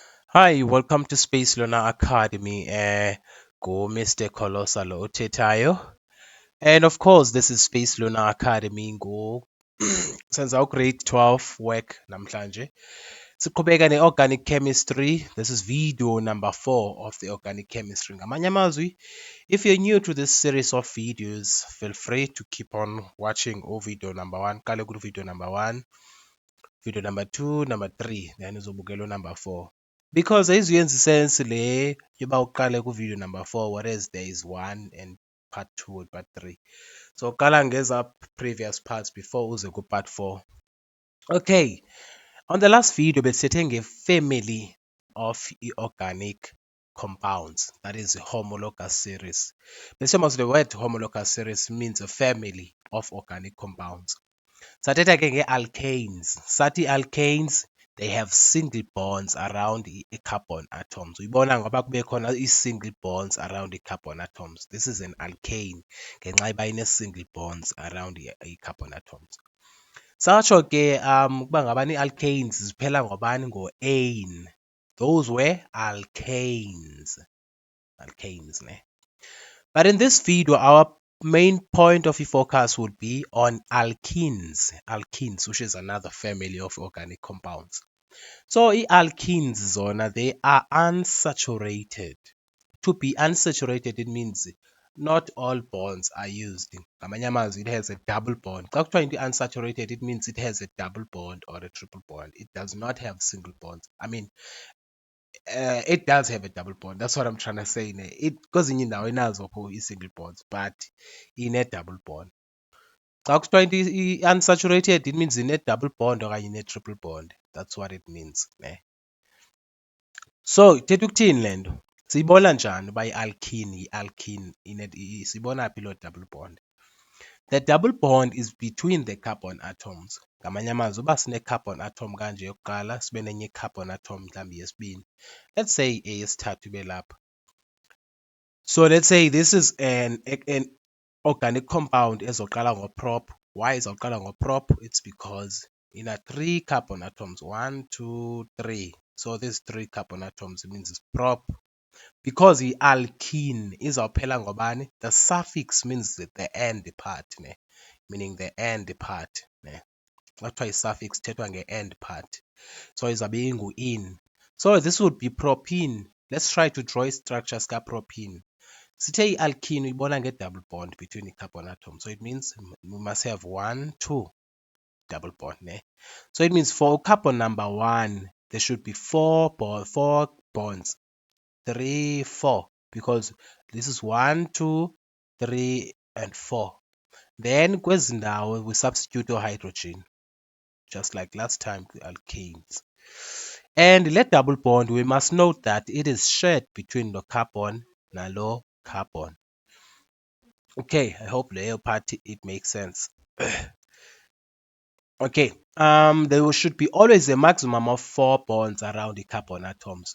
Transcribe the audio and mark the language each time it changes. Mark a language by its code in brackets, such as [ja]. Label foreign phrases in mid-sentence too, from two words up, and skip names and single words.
[en] Hi, welcome to Space Learner Academy. Go Mr. Kolosalo Otetayo. And of course, this is Space Learner Academy. Go since our grade 12 work namhlanje. [xh] Siqhubeka ne- [en] organic chemistry. This is video number 4 of the organic chemistry. [xh] Ngamanye amazwi, [en] if you're new to this series of videos, feel free to keep on watching video number 1. Kale video number 1, video number 2, number 3, then uzobukela number 4. Because [xh] ayizuyenza isense le yoba uqale ku-video [en] number 4 whereas there is 1 and part 2 and part 3. [xh] So qala ngeza [en] previous parts before [xh] uze ku-part 4. [en] Okay, on the last video [xh] besithe nge-family [en] of organic compounds, that is homologous series. Besiyamazi the word homologous series means a family of organic compounds. [xh] Sathetha ke nge-alkanes. Sathi alkanes, [en] they have single bonds around i-carbon atoms. [xh] Uyibona ngoba kube khona [en] i-single bonds around i-carbon atoms. This is an alkane [xh] ngenxa yoba [en] ine-single bonds around i-carbon atoms. [xh] Satsho ke ukuba ngabani i-alkanes ziphela ngobani? Ngo-ane. [en] Those were alkanes. Alkanes, ne? But in this video, our main point of focus would be on alkenes. Alkenes, which is another family of organic compounds. So alkenes zona, they are unsaturated. To be unsaturated, it means not all bonds are used. [xh] Ngamanye amazwi, [en] it has a double bond. [xh] Xa kuthiwa into [en] unsaturated, it means it has a double bond or a triple bond. It does not have single bonds. I mean, it does have a double bond. That's what I'm trying to say. [xh] It kwezinye indawo inazo i- [en] single bonds, but [xh] ine-double bond. Xa kuthiwa into i-unsaturated, [en] it means [xh] ine-double bond okanye ine-triple bond. [en] That's what it means. [xh] So ithetha ukuthini le nto? Siyibona njani uba i-alkene siyibona phi loo [en] double bond? The double bond is between the carbon atoms. [xh] Ngamanye amazwi, uba sine-carbon atom kanje yokuqala, sibe nenye i-carbon atom mhlawumbi yesibini. [en] Let's say [xh] eyesithathu ibe lapha. [en] So let's say this is an organic compound [xh] ezoqala ngo-prop. Why izawuqala ngo-prop? [en] It's because in a 3 carbon atoms. 1, 2, 3. So these 3 carbon atoms, it means it's prop. [xh] Because i-alkene izawuphela ngobani? [en] The suffix means the end part, meaning the end part. [xh] Xa kuthiwa i-suffix thethwa [en] nge-end part. [xh] So izawube ingu-in. [en] So this would be propene. Let's try to draw i-structure sika-propene. [xh] Sithe i-alkene uyibona [en] nge-double bond between i-carbon atoms. So it means we must have 1, 2 double bond. So it means for carbon number 1, there should be 4 bonds. 3, 4. Because this is 1, 2, 3, and 4. Then [xh] kwezi ndawo [en] we substitute hydrogen, just like last time with alkanes. And let double bond, we must note that it is shared between the carbon nalo carbon. Okay, I hope the part it makes sense. Okay, there should be always a maximum of 4 bonds around the carbon atoms.